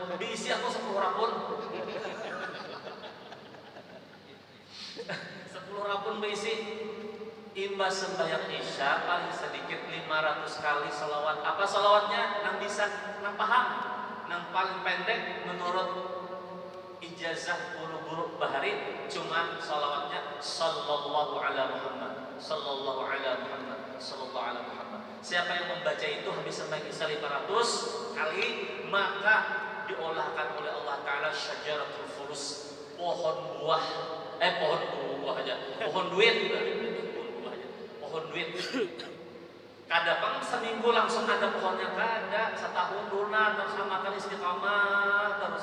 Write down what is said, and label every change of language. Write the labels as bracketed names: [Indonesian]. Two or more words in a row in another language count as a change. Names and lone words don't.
[Banjar] Diisi aku 10 rapun. 10 rapun diisi. Imbas sembahyang Isya paling sedikit 500 kali salawat. Apa salawatnya? Nang bisa, nang paham. Nang paling pendek menurut ijazah guru-guru bahari cuma salawatnya [Arabic] صلى الله على محمد, صلى الله على محمد, صلى الله على محمد. [Banjar] Siapa yang membaca itu habis sembahyang Isya 500 kali, maka diolahkan oleh Allah Ta'ala [Arabic] شجرة الفلوس, [Banjar] pohon buah pohon duit. Pohon duit. Kadang seminggu langsung ada pohonnya, kada setahun duluan terus makan istiqamah terus.